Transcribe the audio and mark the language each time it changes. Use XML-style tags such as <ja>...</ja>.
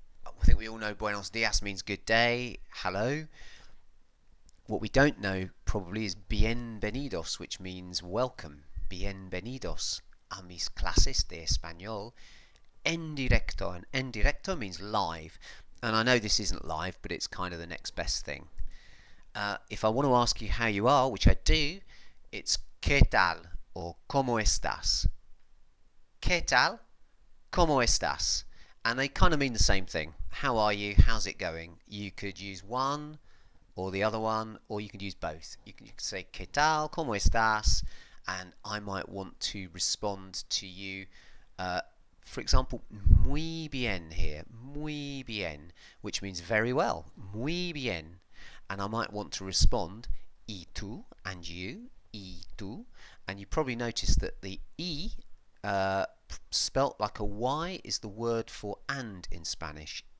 <en>I think we all know buenos días means good day, hello. What we don't know probably is bienvenidos, which means welcome.</en> <es>Bienvenidos a mis clases de español en directo.</es> <en>And en directo means live. And I know this isn't live, but it's kind of the next best thing. If I want to ask you how you are, which I do, it's</en> <es>¿qué tal? Or ¿cómo estás? ¿Qué tal? ¿Cómo estás?</es> <en>And they kind of mean the same thing. How are you? How's it going? You could use one or the other one, or you could use both. You could say</en> <es>¿qué tal? ¿Cómo estás?</es> <en>And I might want to respond to you. For example,</en> <es>muy bien</es> <en>here. Muy bien, which means very well. Muy bien. And I might want to respond</en> <es>y tú,</es> <en>and you, y tú. And you probably noticed that the e spelt like a y is the word for and in Spanish.</en>